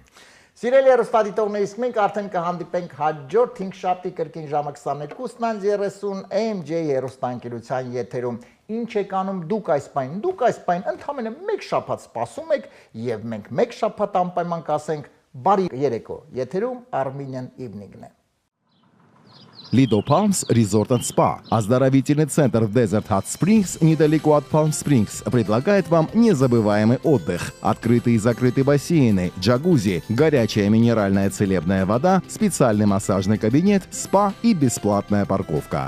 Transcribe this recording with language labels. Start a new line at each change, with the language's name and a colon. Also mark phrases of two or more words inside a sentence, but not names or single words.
Armenian: Սիրելի հեռուստադիտողներիս, մենք արդեն կհանդիպենք հաջորդ 5 շաբթի կրկին ժամը 22:30 AMJ հեռուստաընկերության եթերում։ Ինչ եք անում դուք այս պահին ընդամենը 1 շաբաթ սպասում եք եւ մենք 1 շաբաթ անպայման կասենք բարի երեկո։ Եթերում Armenian Evening-ն է։
Russian: Lido Palms Resort and Spa. Оздоровительный центр в Desert Hot Springs, недалеко от Palm Springs, предлагает вам незабываемый отдых. Открытые и закрытые бассейны, джакузи, горячая минеральная целебная вода, специальный массажный кабинет, спа и бесплатная парковка.